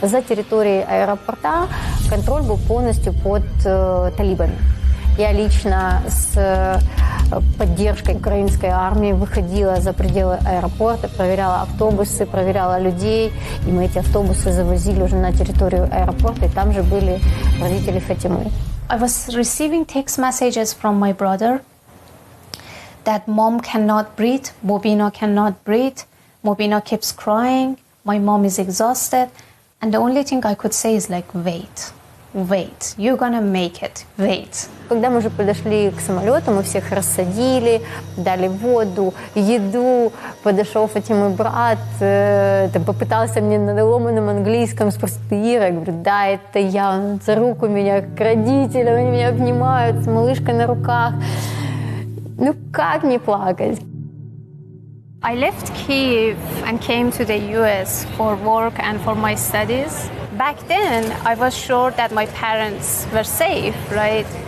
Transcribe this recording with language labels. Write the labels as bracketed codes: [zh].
[ru] За территорией аэропорта контроль был полностью под талибами. Я лично с поддержкой украинской армии выходила за пределы аэропорта, проверяла автобусы, проверяла людей, и мы эти автобусы завозили уже на территорию аэропорта, и там же были родители Фатимы. [en] I was receiving text messages from my brother that mom cannot breathe, Mobina cannot breathe, Mobina keeps crying, my mom is exhausted, and the only thing I could say is like, wait. wait, you're gonna make it, wait. [ru] Когда мы уже подошли к самолету, мы всех рассадили, дали воду, еду. Подошел Фатимы брат, попытался мне на ломаном английском спросить: ты Ира? Я говорю: да, это я. Он за руку меня к родителям, они меня обнимают с малышкой на руках. Ну как не плакать? [en] I left Kyiv and came to the US for work and for my studies. Back then, I was sure that my parents were safe, right?